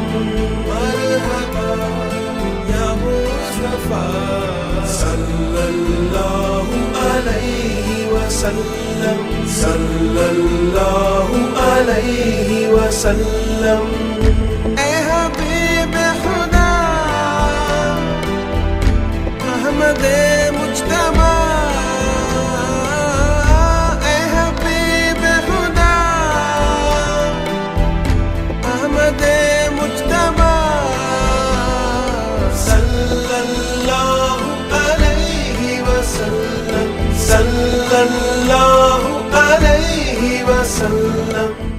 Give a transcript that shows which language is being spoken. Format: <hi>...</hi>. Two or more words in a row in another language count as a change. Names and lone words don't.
<ar>مرحبا يا مصطفى صلى الله عليه وسلم، صلى الله عليه وسلم.</ar> <ur>اے حبیبِ خدا احمدِ مجتبیٰ، اے حبیبِ خدا احمدِ مجتبیٰ,</ur> <ar>صلى الله عليه وسلم، صلى الله عليه وسلم.</ar>